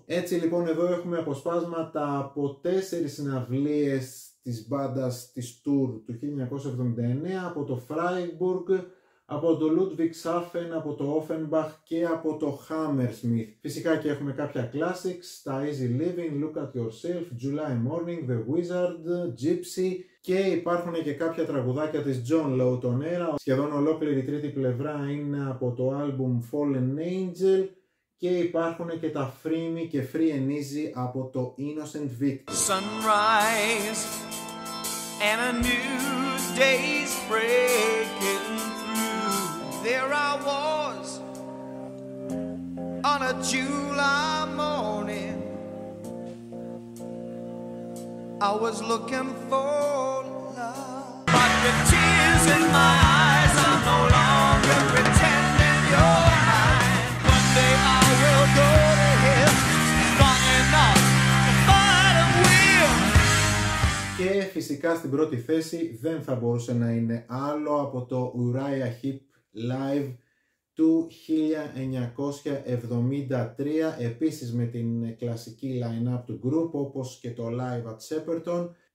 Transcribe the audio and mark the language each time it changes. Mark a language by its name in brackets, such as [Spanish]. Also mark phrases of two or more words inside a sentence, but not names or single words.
[Greek] Έτσι λοιπόν εδώ έχουμε αποσπάσματα από 4 συναυλίες της μπάντας της Tour του 1979, από το Freiburg, από το Ludwigshafen, από το Offenbach και από το Hammersmith. Φυσικά και έχουμε κάποια classics, τα Easy Living, Look at Yourself, July Morning, The Wizard, Gypsy και υπάρχουν και κάποια τραγουδάκια της John Lawton era. Σχεδόν ολόκληρη τρίτη πλευρά είναι από το album Fallen Angel και υπάρχουν και τα Free Me και Free and Easy από το Innocent Victim. [English] Sunrise and a new day's breaking through. There I was on a July morning. I was looking for love, but with tears in my eyes, I'm no longer pretending you're mine. One day I will go to him, strong enough to fight and win. [Greek] Και φυσικά στην πρώτη θέση δεν θα μπορούσε να είναι άλλο από το Uriah Heep Live του 1973, επίσης με την κλασική line-up του group όπως και το Live at Shepperton.